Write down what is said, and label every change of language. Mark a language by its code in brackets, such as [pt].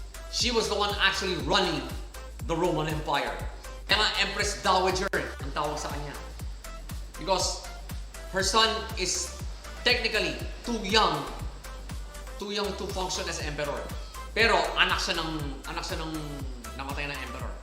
[en] She was the one actually running the Roman Empire. [tl] Kaya Empress Dowager ang tawag sa kanya. [en] Because her son is technically too young to function as emperor. [tl] Pero anak siya ng namatay na emperor.